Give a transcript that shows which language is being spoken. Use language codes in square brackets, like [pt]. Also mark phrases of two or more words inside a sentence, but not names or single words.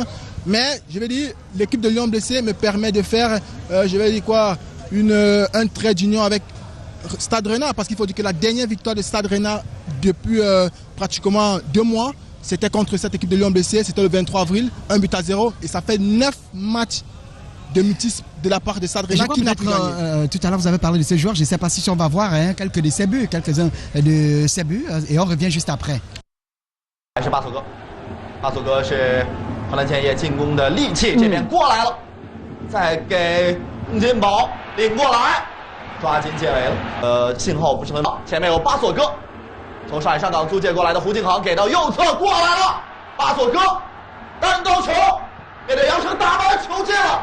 [fr] Mais je vais dire, l'équipe de Lyon Blessé me permet de faire, un trait d'union avec Stade Rennais, parce qu'il faut dire que la dernière victoire de Stade Rennais depuis pratiquement 2 mois, c'était contre cette équipe de Lyon Blessé, c'était le 23 avril, 1-0, et ça fait 9 matchs de mutisme de la part de Stade Rennais qui n'a plus gagné. Tout à l'heure, vous avez parlé de ces joueurs. Je ne sais pas si on va voir quelques de ces buts, quelques-uns de ces buts, et on revient juste après. [zh] 是巴索哥，巴索哥是荷兰建业进攻的利器，这边过来了，再给金宝领过来，抓紧解围了。信号不是很好，前面有巴索哥， 从上海上港租借过来的胡金航给到右侧过来了，巴索戈单刀球面对杨晨打完球进了。